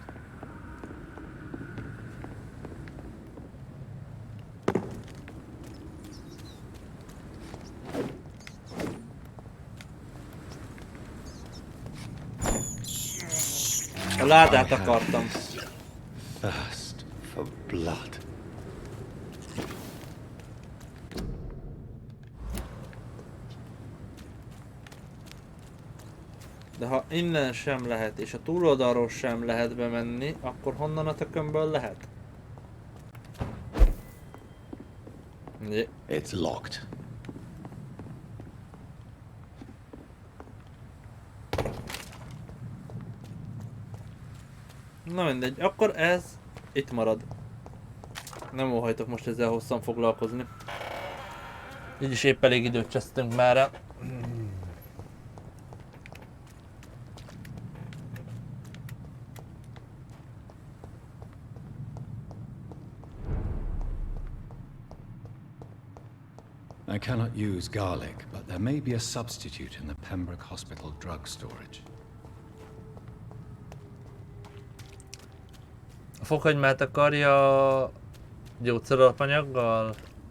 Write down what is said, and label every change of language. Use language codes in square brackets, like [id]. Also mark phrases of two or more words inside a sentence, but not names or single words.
[hu] A ládát akartam. [en] Thirst for blood. [hu] De ha innen sem lehet, és a túloldalról sem lehet bemenni, akkor honnan a tökömből lehet? [en] It's locked. [hu] Na mindegy, akkor ez itt marad. Nem óhajtok most ezzel hosszan foglalkozni. Így is épp elég időt csesztünk már. [en] I cannot use garlic, but there may be a substitute in the Pembroke Hospital drug storage. [hu] A fokhagymát akarja gyógyszeralapanyaggal?